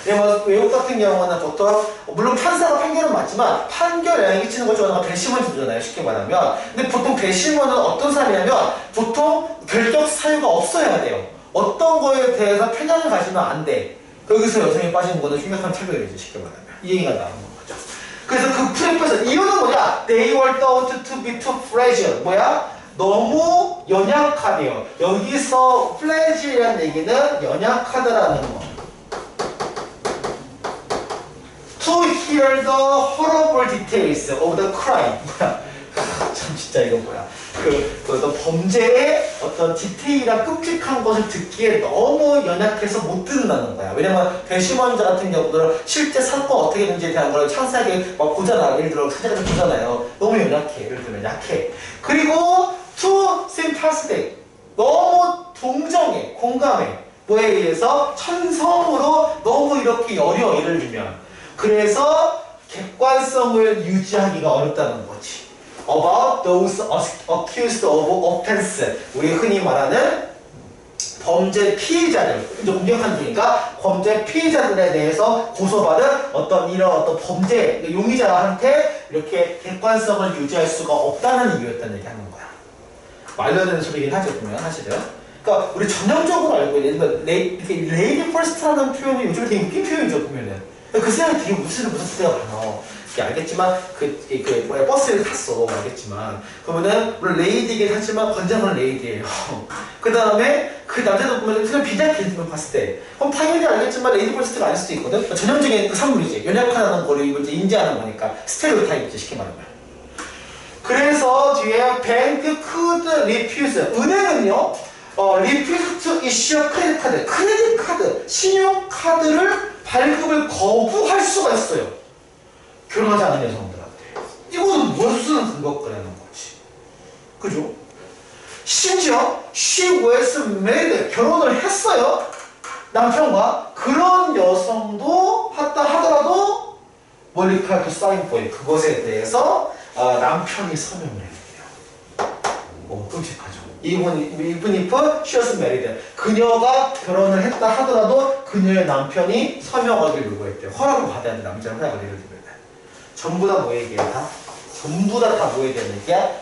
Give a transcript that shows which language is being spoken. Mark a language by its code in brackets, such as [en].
[ko] 왜냐면 외국 같은 경우는 보통 물론 판사가 판결은 맞지만 판결 영향 끼치는 것 중에 하나가 배심원이잖아요. 쉽게 말하면. 근데 보통 배심원은 어떤 사람이냐면 보통 결격 사유가 없어야 돼요. 어떤 거에 대해서 편향을 가지면 안 돼. 여기서 여성이 빠지는 거는 심각한 차별이죠. 쉽게 말하면. 이 얘기가 나오는 거죠. 그래서 그 프레퍼에서 이유는 뭐냐? [en] They were thought to be too fragile. [ko] 뭐야? 너무 연약하대요. 여기서 fragile이라는 얘기는 연약하다라는 거. [en] To hear the horrible details of the crime. [ko] 뭐야? 참 진짜 이거 뭐야? 어떤 범죄의 어떤 디테일한 끔찍한 것을 듣기에 너무 연약해서 못 듣는다는 거야. 왜냐면 배심원자 같은 경우들은 실제 사건 어떻게 되는지에 대한 걸 상세하게 막 보잖아. 예를 들어 사진을 보잖아요. 너무 연약해. 예를 들면 약해. 그리고 [en] too sympathetic. [ko] 너무 동정해. 공감해. 뭐에 의해서 천성으로 너무 이렇게 여려. 예를 들면. 그래서 객관성을 유지하기가 어렵다는 거지. [en] About those accused of offense. [ko] 우리 흔히 말하는 범죄 피해자들, 공격한 중이니까 범죄 피해자들에 대해서 고소받은 이런 어떤 범죄 용의자한테 이렇게 객관성을 유지할 수가 없다는 이유였다는 얘기 하는 거야. 말도 안 되는 소리긴 하죠, 보면 사실은. 그러니까 우리 전형적으로 알고 있는 레이디 퍼스트라는 표현이 요즘에 되게 웃긴 표현이죠, 보면은. 그 생각이 되게 무슨 때가 많아. 알겠지만 버스를 탔어. 알겠지만 그러면은 물론 레이디이긴 하지만 권장은 레이디예요. 그 다음에 그 남자도 보면 그냥 비자켓을 봤을 때 그럼 당연히 알겠지만 레이디 버스트가 아닐 수도 있거든. 전형적인 그 산물이지. 연약하다는 거를 이제 인지하는 거니까 스테레오타입이지 쉽게 말하면. 그래서 뒤에 [en] bank could refuse. [ko] 은행은요. [en] refuse to issue credit card. [ko] 크레딧 카드, 신용카드를 발급을 거부할 수가 있어요. 결혼하지 않은 여성들한테. 이거는 무슨 근거라는 거지. 그죠? 심지어 [en] she was married. [ko] 결혼을 했어요. 남편과. 그런 여성도 하더라도 [en] qualified to sign for it. [ko] 그것에 대해서 남편이 서명을 해야 돼요. 끔찍하죠. [en] even if she was married. [ko] 그녀가 결혼을 했다 하더라도 그녀의 남편이 서명하기를 요구했대요. 허락을 받아야 돼. 남자는 허락을 내려주면. 전부 다 뭐 얘기야? 전부 다 뭐 얘기하는 얘기야?